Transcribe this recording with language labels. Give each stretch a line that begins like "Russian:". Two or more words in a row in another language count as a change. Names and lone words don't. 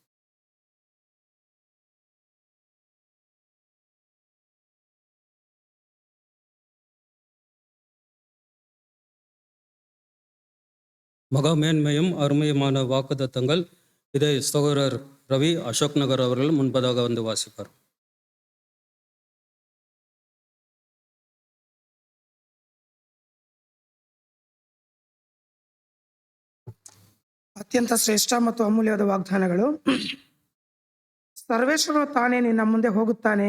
Tamil: மகா மேன்மையும் அருமையுமான வாக்குத்தத்தங்கள். இதை சகோதரர் ரவி அசோக் நகர் அவர்கள் முன்பதாக வந்து வாசிப்பார்.
Kannada: ಅತ್ಯಂತ ಶ್ರೇಷ್ಠ ಮತ್ತು ಅಮೂಲ್ಯವಾದ ವಾಗ್ದಾನಗಳು. ಸರ್ವೇಶ್ವರನು ತಾನೇ ನಿನ್ನ ಮುಂದೆ ಹೋಗುತ್ತಾನೆ.